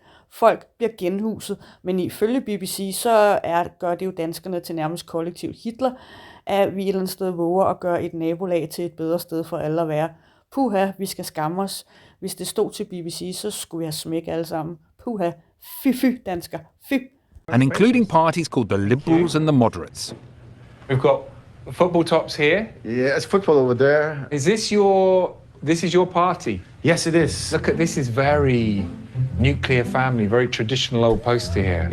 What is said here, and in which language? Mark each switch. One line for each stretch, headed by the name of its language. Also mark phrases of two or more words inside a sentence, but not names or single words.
Danish: Folk bliver genhuset, men ifølge BBC, så gør det jo danskerne til nærmest kollektivt Hitler, at vi et eller andet sted våger at gøre et nabolag til et bedre sted for alle at være. Puha, vi skal skamme os. Hvis det stod til BBC, så skulle vi have smæk alle sammen. Puha, fy dansker, fy.
English: And including parties called the Liberals and the Moderates. We've got football tops here. Yeah, it's football over there. Is this your party? Yes, it is. Look at this is very nuclear family, very traditional old poster here.